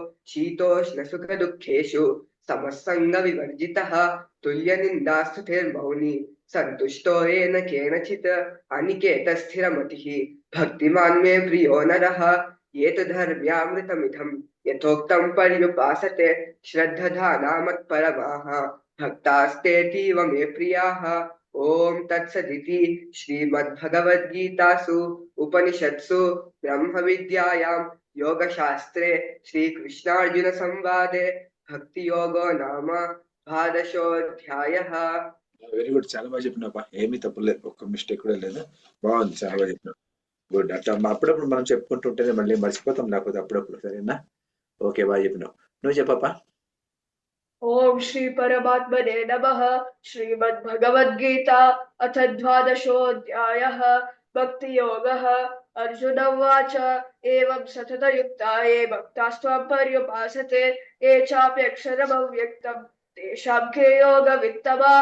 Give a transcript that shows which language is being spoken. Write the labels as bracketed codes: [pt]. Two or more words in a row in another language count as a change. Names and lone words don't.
[sa] शीतोष्णसुखदुःखेषु समः सङ्गविवर्जितः तुल्यनिन्दास्तुतिर्मौनी सन्तुष्टो येन केनचित् अनिकेतस्थिरमतिः भक्तिमान् मे प्रियो नरः ये तु धर्म्यामृतमिदं यथोक्तं पर्युपासते श्रद्धधाना मत्परमाः भक्तास्तेतीव मे प्रियाः। ओम तत्सदिति श्रीमद्भगवद्गीतासु उपनिषत्सु ब्रह्मविद्यायां योगशास्त्रे श्रीकृष्णार्जुन संवादे भक्ति योगो नाम ద్వాదశోऽధ్యాయः। [en] very good, [te] చాలా బాగా చెప్పినావు. ఏమీ తప్పులేదు, ఒక్క మిస్టేక్ కూడా లేదు. బాగుంది, చాలా బాగా చెప్పినావు. గుడ్. అట్లా అప్పుడప్పుడు మనం చెప్పుకుంటుంటేనే మళ్ళీ మర్చిపోతాం, లేకపోతే అప్పుడప్పుడు. సరేనా? ఓకే, బాగా చెప్పినావు. నువ్వు చెప్పప్పా. [sa] ओम श्री परमात्मने नमः। श्रीमद्भगवद्गीता अथ द्वादशोऽध्यायः भक्ति योगः। अर्जुन उवाच एवं सततयुक्ता ये भक्तास्त्वां पर्युपासते ये चाप्यक्षरमव्यक्तं तेषां के योगवित्तमाः।